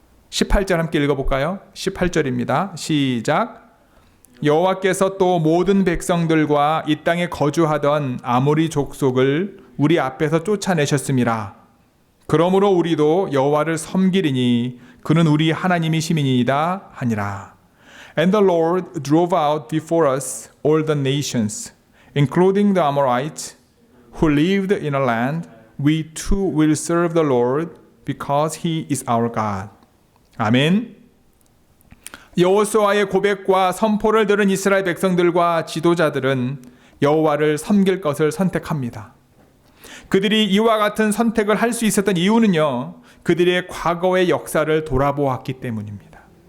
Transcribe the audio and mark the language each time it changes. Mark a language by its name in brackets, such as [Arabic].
[Korean] 18절 함께 읽어볼까요? 18절입니다. 시작. 여호와께서 또 모든 백성들과 이 땅에 거주하던 아모리 족속을 우리 앞에서 쫓아내셨음이라. 그러므로 우리도 여호와를 섬기리니 그는 우리 하나님이심이니이다 하니라. [English] And the Lord drove out before us all the nations, including the Amorites, who lived in a land. We too will serve the Lord because He is our God. [Korean] 아멘. 여호수아의 고백과 선포를 들은 이스라엘 백성들과 지도자들은 여호와를 섬길 것을 선택합니다. 그들이 이와 같은 선택을 할 수 있었던 이유는요, 그들의 과거의 역사를 돌아보았기 때문입니다.